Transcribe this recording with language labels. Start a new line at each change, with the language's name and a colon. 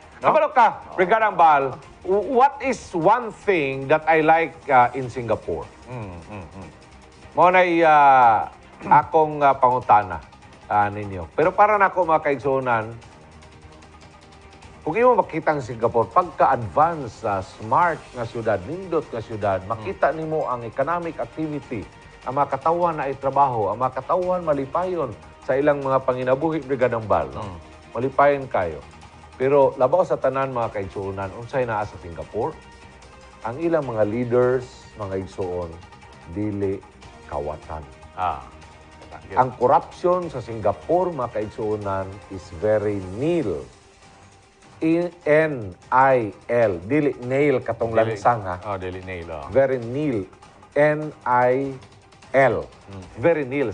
Cebuano: Kabalo ka,
English: Brigada Ambal, what is one thing that I like in Singapore?
Cebuano: Mo na'y akong pangutana ninyo. Pero para na ako mga kaigsunan, kung imo makita ang Singapore, pagka-advance sa smart nga syudad, nindot nga syudad, makita nimo ang economic activity, ang mga katawan na itrabaho, ang mga katawan malipayon sa ilang mga panginabuhi, Brigada Ambal. No? Malipayon kayo. Pero labaw sa tanan mga kaigsuonan, unsay naa sa Singapore, ang ilang mga leaders, mga igsuon, dili kawatan. Ang corruption sa Singapore, mga kaigsuonan,
English: is very nil.
Cebuano: N-I-L. Dili nail katong lansang, ha? Dili nail.
English: Very nil. N-I-L. Very nil.